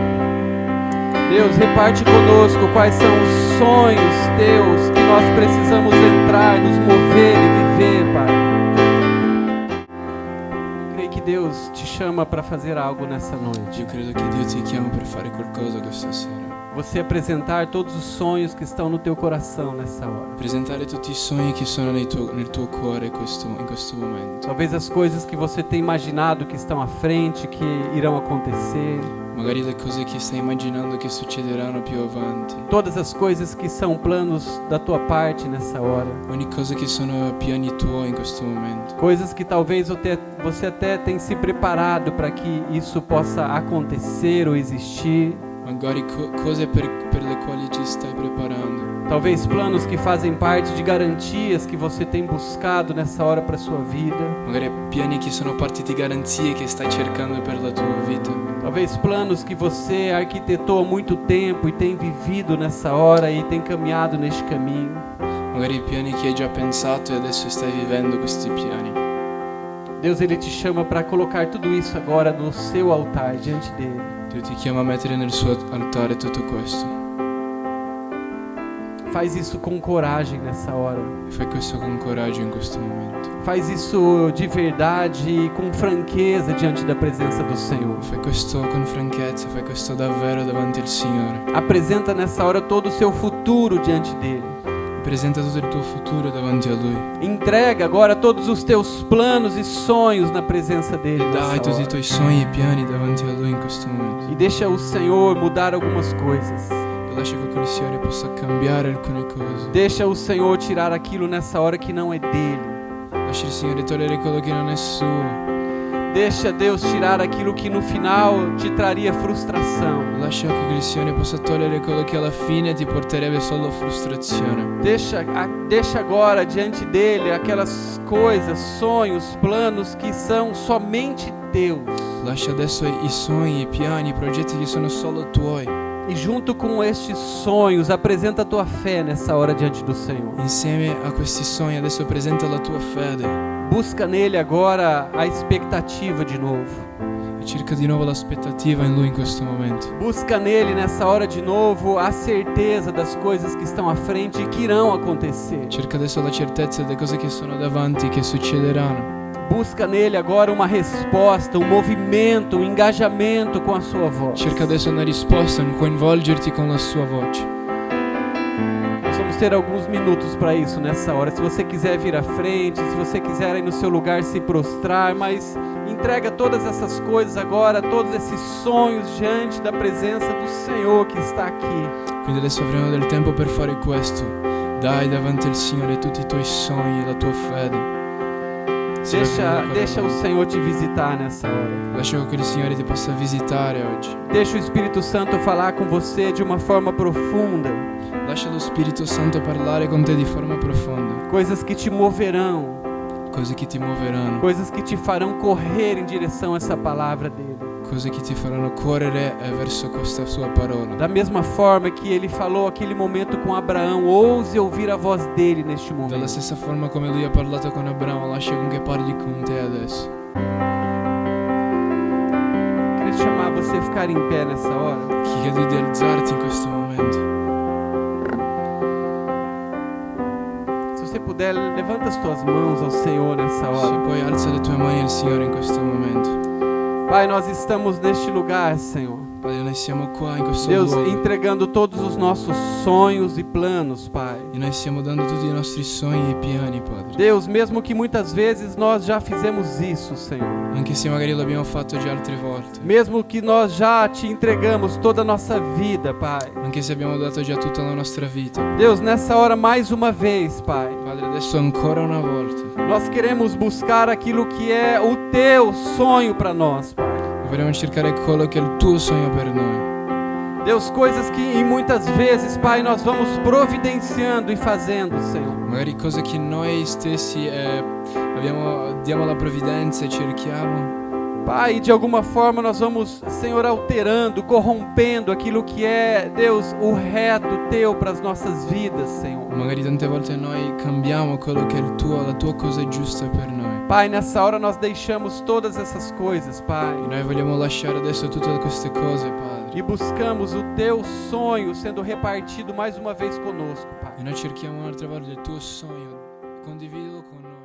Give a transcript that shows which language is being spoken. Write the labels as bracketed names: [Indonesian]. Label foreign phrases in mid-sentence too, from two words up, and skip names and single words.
[Portuguese] Deus, reparte conosco quais são os sonhos teus que nós precisamos entrar, nos mover e viver, Pai. Eu creio que Deus te chama para fazer algo nessa noite. [Italian] Io credo che Dio ti chiama per fare qualcosa questa sera. [Portuguese] Você apresentar todos os sonhos que estão no teu coração nessa hora. [Italian] Presentare tutti i sogni che sono nel tuo cuore in questo momento. [Portuguese] Talvez as coisas que você tem imaginado que estão à frente, que irão acontecer. [Italian] Magari le cose che stai immaginando che succederanno più avanti. [Portuguese] Todas as coisas que são planos da tua parte nessa hora. [Italian] Ogni cosa che sono piani tuoi in questo momento. [Portuguese] Coisas que talvez você até tem se preparado para que isso possa acontecer ou existir. [Italian] Magari cose per le quali ci stai preparando. [Portuguese] Talvez planos que fazem parte de garantias que você tem buscado nessa hora para sua vida. [Italian] Magari piani che sono parte di garanzie che stai cercando per la tua vita. [Portuguese] Talvez planos que você arquitetou há muito tempo e tem vivido nessa hora e tem caminhado neste caminho. [Italian] Magari piani che hai già pensato e adesso stai vivendo questi piani. [Portuguese] Deus, Ele te chama para colocar tudo isso agora no seu altar, diante dEle. [Italian] Dio ti chiama a mettere nel suo altare tutto questo. [Portuguese] Faz isso com coragem nessa hora. [Italian] E fai questo con coraggio in questo momento. [Portuguese] Faz isso de verdade e com franqueza diante da presença do Senhor. [Italian] Fai questo con franchezza, fai questo davvero davanti al Signore. [Portuguese] Apresenta nessa hora todo o seu futuro diante dEle. [Italian] Presenta tutto il tuo futuro davanti a Lui. [Portuguese] Entrega agora todos os teus planos e sonhos na presença dEle. [Italian] E dai [Portuguese] nessa [Italian] tutti i [Portuguese] hora. [Italian] tuoi sogni e piani davanti a Lui in questo momento. [Portuguese] E deixa o Senhor mudar algumas coisas. [Italian] E lascia che il Signore possa cambiare alcune cose. [Portuguese] Deixa o Senhor tirar aquilo nessa hora que não é dele. [Italian] Lascia il Signore togliere quello che non è suo. [Portuguese] Deixa Deus tirar aquilo que no final te traria frustração. [Italian] Lascia che il Signore possa togliere quello che alla fine ti porterebbe solo frustrazione. [Portuguese] Deixa agora diante dele aquelas coisas, sonhos, planos que são somente teus. [Italian] Lascia adesso i sogni, i piani, i progetti che sono solo tuoi. [Portuguese] E junto com estes sonhos, apresenta a tua fé nessa hora diante do Senhor. [Italian] Insieme a questi sogni adesso presenta la tua fede [Portuguese] Busca nele agora a expectativa de novo. [Italian] e cerca di nuovo l'aspettativa in Lui in questo momento. [Portuguese] Busca nele nessa hora de novo a certeza das coisas que estão à frente e que irão acontecer. [Italian] Cerca adesso la certezza delle cose che sono davanti, che succederanno. [Portuguese] Busca nele agora uma resposta, um movimento, um engajamento com a sua voz. [Italian] Cerca adesso una risposta, un coinvolgerti con la sua voce. [Portuguese] Nós vamos ter alguns minutos para isso nessa hora. Se você quiser vir à frente, se você quiser aí no seu lugar se prostrar, mas entrega todas essas coisas agora, todos esses sonhos diante da presença do Senhor que está aqui. [Italian] Quindi adesso avremo del tempo per fare questo. Dai davanti al Signore tutti i tuoi sogni, la tua fede. [Portuguese] Deixa o Senhor te visitar nessa hora. [Italian] Lascia che il Signore ti possa visitare oggi. [Portuguese] Deixa o Espírito Santo falar com você de uma forma profunda. [Italian] Lascia lo Spirito Santo parlare con te di forma profonda. [Portuguese] Coisas que te moverão. [Italian] Cose che ti muoveranno. [Portuguese] Coisas que te farão correr em direção a essa palavra dele. [Italian] Cose che ti faranno correre verso questa sua parola. [Portuguese] Da mesma forma que ele falou aquele momento com Abraão, ouse ouvir a voz dele neste [Italian] Dalla [Portuguese] momento. [Italian] stessa forma come lui ha parlato con Abramo, lascia con che parli con te adesso. [Portuguese] Queria chamar você a ficar em pé nessa hora. [Italian] Ti chiedo di alzarti in questo momento. [Portuguese] Se você puder, levanta as tuas mãos ao Senhor nessa [Italian] Se [Portuguese] hora. [Italian] puoi alza le tue mani al Signore in questo momento. [Portuguese] Pai, nós estamos neste lugar, Senhor. [Italian] Padre, noi siamo qua in questo [Portuguese] Deus, [Italian] luogo [Portuguese] entregando todos os nossos sonhos e planos, Pai. [Italian] e noi stiamo dando tutti i nostri sogni e piani, Padre. [Portuguese] Deus, mesmo que muitas vezes nós já fizemos isso, Senhor. [Italian] Anche se magari l'abbiamo fatto già altre volte. [Portuguese] Mesmo que nós já te entregamos toda a nossa vida, Pai. [Italian] Anche se abbiamo dato già tutta la nostra vita. [Portuguese] Deus, nessa hora mais uma vez, Pai. [Italian] Padre, adesso ancora una volta [Portuguese] Nós queremos buscar aquilo que é o teu sonho para nós, Pai. [Italian] vogliamo cercare quello che è il tuo sogno per noi. [Portuguese] Deus, coisas que em muitas vezes, Pai, nós vamos providenciando e fazendo, Senhor. [Italian] Magari cose che noi stessi diamo la provvidenza e cerchiamo. [Portuguese] Pai, de alguma forma nós vamos, Senhor, alterando, corrompendo aquilo que é, Deus, o reto teu para as nossas vidas, Senhor. [Italian] Magari tante volte noi cambiamo quello che è la tua cosa giusta per noi. [Portuguese] Pai, nessa hora nós deixamos todas essas coisas, Pai, [Italian] E noi vogliamo lasciare adesso tutte queste cose, Padre. [Portuguese] e buscamos o teu sonho sendo repartido mais uma vez conosco, Pai. [Italian] E noi cerchiamo un'altra volta il tuo sogno. Condividilo con